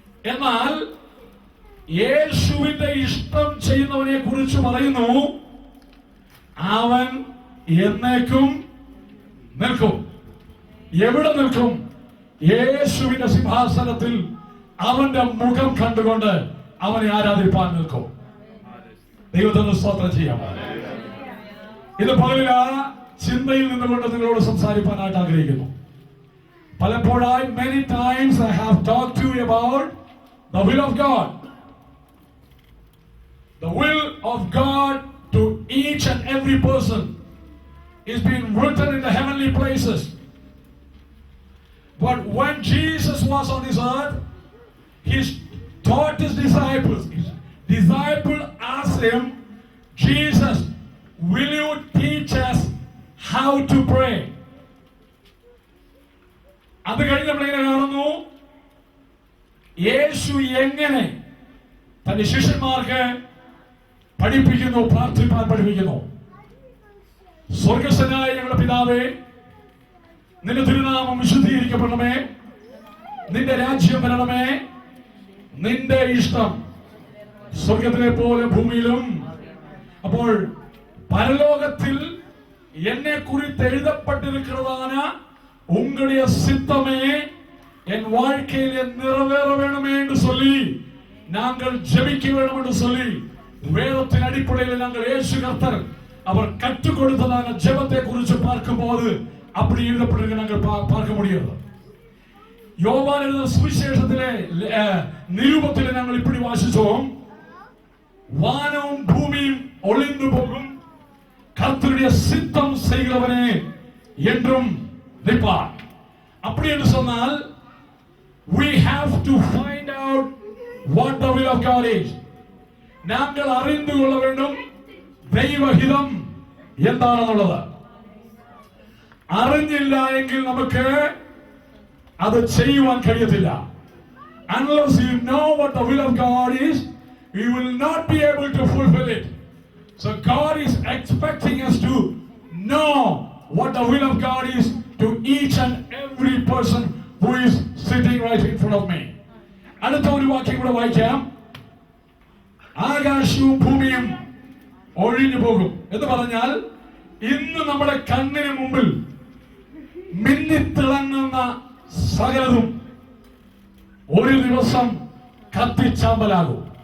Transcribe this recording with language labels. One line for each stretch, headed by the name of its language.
Malayalam: എന്നാൽ യേശുവിന്റെ ഇഷ്ടം ചെയ്യുന്നവനെ കുറിച്ച് പറയുന്നു, അവൻ എന്നേക്കും നിൽക്കും. എവിടെ നിൽക്കും? യേശുവിന്റെ സിംഹാസനത്തിൽ അവന്റെ മുഖം കണ്ടുകൊണ്ട് അവനെ ആരാധിപ്പാൻ നിൽക്കും. ദൈവത്തിന് സ്തോത്രം ചെയ്യാം. ഇത് പകലിൽ ആ ചിന്തയിൽ നിന്നുകൊണ്ട് നിങ്ങളോട് സംസാരിക്കാനായിട്ട് ആഗ്രഹിക്കുന്നു. പലപ്പോഴായി
English: many times I have talked to you about the will of God. The will of God to each and every person is being written in the heavenly places. But when Jesus was on this earth, he taught his disciples. His disciple asked him, Jesus, will you teach us how to pray?
Malayalam: അത് കഴിഞ്ഞ് നമ്മളിങ്ങനെ കാണുന്നു, യേശു എങ്ങനെ തന്റെ ശിഷ്യന്മാർക്ക് പഠിപ്പിക്കുന്നു, പ്രാർത്ഥിപ്പാൻ പഠിപ്പിക്കുന്നു. സ്വർഗസ്ഥനായ ഞങ്ങളുടെ പിതാവേ, നിന്റെ തിരുനാമം വിശുദ്ധീകരിക്കപ്പെടണമേ, നിന്റെ രാജ്യം വരണമേ, നിന്റെ ഇഷ്ടം സ്വർഗത്തിലെ പോലെ ഭൂമിയിലും. അപ്പോൾ പരലോകത്തിൽ എന്നെ
Tamil: குறித்து எழுதப்பட்டிருக்கிறதான உங்களுடைய சித்தமே என் வாழ்க்கையிலே நிறைவேற வேண்டுமே என்று சொல்லி நாங்கள் ஜெபிக்க வேண்டும் என்று சொல்லி வேதத்தின் அடிப்படையில் நாங்கள் இயேசு கர்த்தர் அவர் கற்றுக் கொடுத்ததான ஜெபத்தை குறித்து பார்க்கும்போது அப்படி எழுதப்பட்டிருக்க நாங்கள் பார்க்க முடியாது. யோவான் எழுதின சுவிசேஷத்திலே நிருபத்திலே நாங்கள் இப்படி வாசிச்சோம், வானமும் பூமியும் ஒளிந்து போகும், கர்த்தருடைய சித்தம் செய்கிறவனே என்றும் நிற்பார். அப்படி என்று சொன்னால்
English: we have to find out what the will of God is.
Tamil: நாங்கள் அறிந்து கொள்ள வேண்டும்
Malayalam: ദൈവഹിതം എന്താണെന്നുള്ളത്. അറിഞ്ഞില്ല എങ്കിൽ നമുക്ക് അത് ചെയ്യുവാൻ കഴിയത്തില്ല.
English: Unless you know what the will of God is, you will not be able to fulfill it. So God is expecting us to know what the will of God is to each and every person who is sitting right in front of me.
Malayalam: അടുത്ത ഒരു വാക്യം കൂടെ വായിക്കാം. ആകാശവും ഭൂമിയും ഒഴിഞ്ഞു പോകും എന്ന് പറഞ്ഞാൽ ഇന്ന് നമ്മുടെ കണ്ണിന് മുമ്പിൽ മിന്നിത്തിളങ്ങുന്ന സകലതും ഒരു ദിവസം കത്തിച്ചാമ്പലാകും.